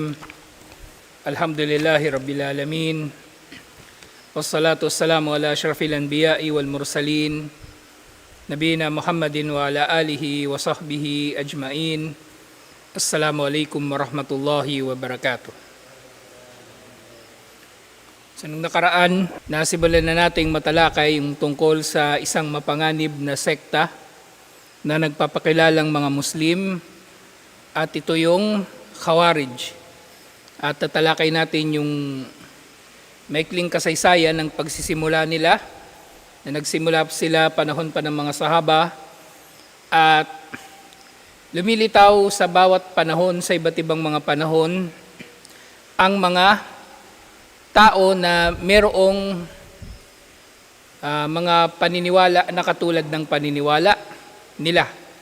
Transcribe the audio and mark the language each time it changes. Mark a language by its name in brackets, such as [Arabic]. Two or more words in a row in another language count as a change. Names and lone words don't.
[Arabic] الحمد لله رب العالمين، والصلاة والسلام على أشرف الأنبياء والمرسلين نبينا محمد وعلى آله وصحبه أجمعين. السلام عليكم ورحمة الله وبركاته. [Filipino] Sa nung nakaraan, nasimulan na nating matalakay yung tungkol sa isang mapanganib na sekta na nagpapakilalang mga Muslim, at ito yung Khawarij. At tatalakay natin yung maikling kasaysayan ng pagsisimula nila, na nagsimula sila panahon pa ng mga sahaba at lumilitaw sa bawat panahon, sa iba't ibang mga panahon, ang mga tao na merong mga paniniwala na katulad ng paniniwala nila.